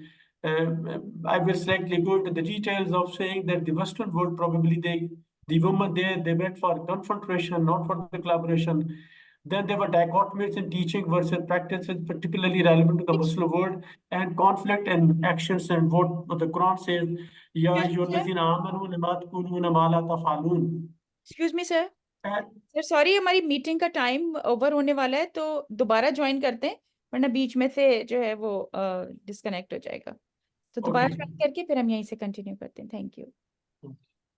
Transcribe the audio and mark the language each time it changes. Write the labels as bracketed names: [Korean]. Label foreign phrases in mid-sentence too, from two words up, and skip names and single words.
[English] I will slightly go into the details of saying that the Western world probably the women there, they went for confrontation, not for the collaboration. Then there were dichotomies in teaching versus practices, particularly relevant to the Muslim world, and conflict and actions, and what the Quran says, [Arabic] يا أيها الذين آمنوا لم تقولون ما لا تفعلون. [English] excuse me sir sir sorry, [Hindi] हमारी मीटिंग का [English] time over [Hindi] होने वाला है, तो दोबारा ज्वाइन करते हैं, वरना बीच में से जो है वो डिस्कनेक्ट हो जाएगा। तो दोबारा ज्वाइन करके फिर हम यहीं से कंटिन्यू करते हैं। [English] thank you.